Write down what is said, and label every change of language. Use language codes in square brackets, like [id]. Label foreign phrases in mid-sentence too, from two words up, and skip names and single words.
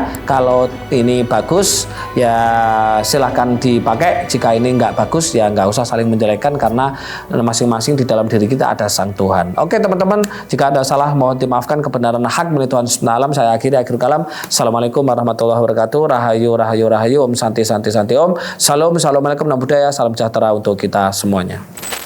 [id] Kalau ini bagus ya silahkan dipakai. Jika ini nggak bagus ya nggak usah saling menjelekkan, karena masing-masing di dalam diri kita ada sang Tuhan. Oke teman-teman, jika ada salah mohon dimaafkan, kebenaran hak milik Tuhan [ar] Subhanahu wa taala. [id] Saya akhiri akhir kalam. [ar] Assalamualaikum warahmatullahi wabarakatuh. [ban] Rahayu rahayu rahayu. Om santi santi santi om. Salam. [ar] Assalamualaikum. [pi] Namo Buddhaya. [id] Salam sejahtera untuk kita semuanya.